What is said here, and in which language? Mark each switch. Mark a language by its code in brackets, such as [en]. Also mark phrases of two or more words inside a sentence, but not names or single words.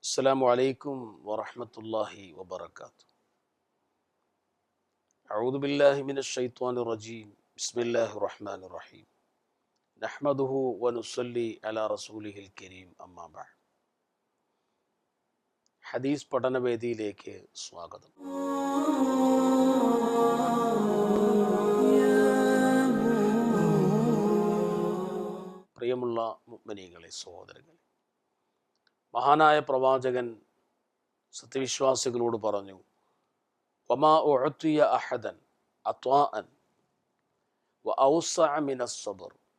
[ar] السلام عليكم ورحمة الله وبركاته. أعوذ بالله من الشيطان الرجيم. بسم الله الرحمن الرحيم. نحمده ونصلي على رسوله الكريم. أما بعد. [ml] ഹദീസ് പഠനവേദിയിലേക്ക് സ്വാഗതം. പ്രിയമുള്ള മുഅ്മിനീങ്ങളെ, സഹോദരങ്ങളെ, മഹാനായ പ്രവാചകൻ സത്യവിശ്വാസികളോട് പറഞ്ഞു, [ar] وما أعطي أحد عطاء وأوسع من الصبر.